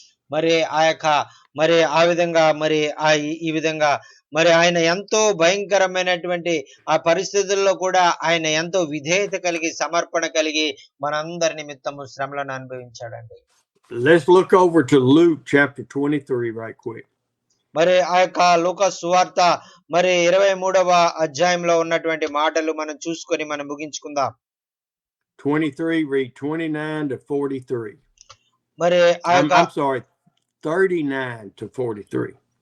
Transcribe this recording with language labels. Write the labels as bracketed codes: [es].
[te] మరి ఆ విధంగా ఈ విధంగా మరి ఆయన ఎంతో భయంకరమైనటువంటి ఆ పరిస్థితుల్లో కూడా ఆయన ఎంతో విధేయత కలిగి, సమర్పణ కలిగి మనందరి నిమిత్తము శ్రమలను అనుభవించాడండి. [en] Let's look over to Luke chapter 23 right quick. [te] మరి ఆ యొక్క లూకా సువార్త మరి 23వ అధ్యాయంలో ఉన్నటువంటి మాటలు మనం చూసుకొని మనం ముగించుకుందాం. [en] 23, read 29 to 43. [te] మరి [en] I'm sorry, 39 to 43.